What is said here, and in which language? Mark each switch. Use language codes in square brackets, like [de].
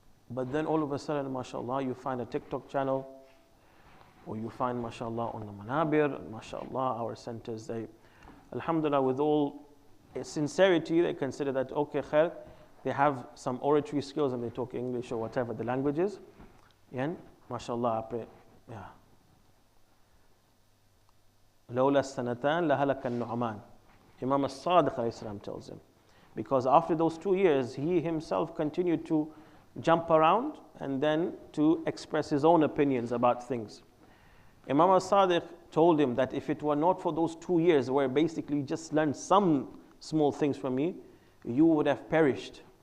[en] But then all of a sudden, mashallah, you find a TikTok channel, or you find, mashallah, on the manabir, mashallah, our centers, they, alhamdulillah, with all sincerity, they consider that, okay, khair, they have some oratory skills and they talk English or whatever the language is. And, mashallah, yeah. [ar] لولا السنتان لهلك النعمان. [en] Imam al-Sadiq tells him. Because after those 2 years, he himself continued to jump around and then to express his own opinions about things. Imam al-Sadiq told him that if it were not for those 2 years where basically you just learned some small things from me, you would have perished.